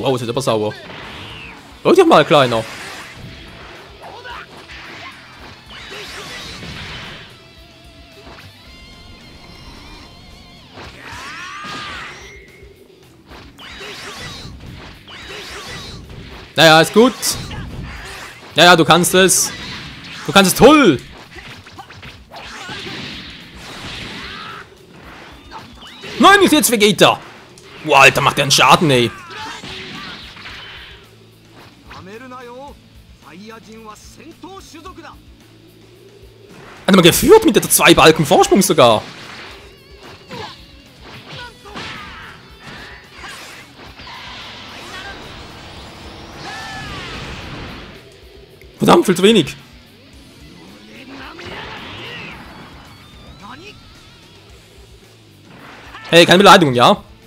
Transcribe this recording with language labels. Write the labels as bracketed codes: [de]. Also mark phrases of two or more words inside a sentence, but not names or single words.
[de] Wow, das ist aber sauer. Hör dich mal, Kleiner. Naja, ist gut. Naja, du kannst es. Du kannst es toll. Nein, nicht jetzt, Vegeta. Wow, Alter, macht der einen Schaden, ey. [ja] やめるなよファイヤ人は戦闘種族だ [de] Hat er mal geführt mit der 2 Balken Vorsprung sogar. Verdammt, viel zu wenig. Hey, keine Beleidigung, ja?